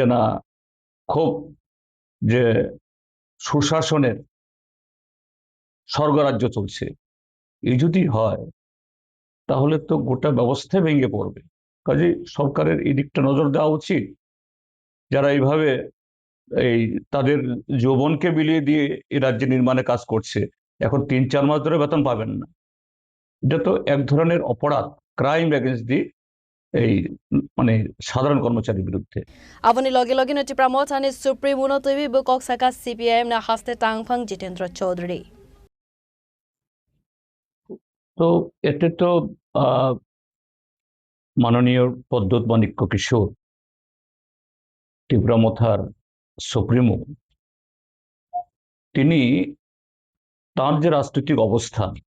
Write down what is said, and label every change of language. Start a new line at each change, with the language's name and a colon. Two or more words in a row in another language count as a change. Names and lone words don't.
Bangla: না খুব যে সুশাসনের স্বর্গরাজ্য চলছে এই যদি হয় তাহলে তো গোটা ব্যবস্থা ভেঙে পড়বে কাজে সরকারের এই দিকটা নজর দেওয়া উচিত যারা এইভাবে এই তাদের যৌবনকে বিলিয়ে দিয়ে এই রাজ্য নির্মাণে কাজ করছে এখন 3-4 মাস ধরে বেতন পাবেন না এটা তো এক ধরনের অপরাধ
English: crime against the
Bangla: এই মানে সাধারণ কর্মচারীর বিরুদ্ধে
Kok Borok: Avani logi logi no Tripura Motha ni Supreme Uno toibi bo kok saka CPIM na haste tangphang Jitendra Chaudhary
Bangla: তো এতে তো মাননীয় পদ্মত মাণিক্য কিশোর ত্রিপুরা মথার সুপ্রিমো তিনি তার যে রাজনৈতিক অবস্থান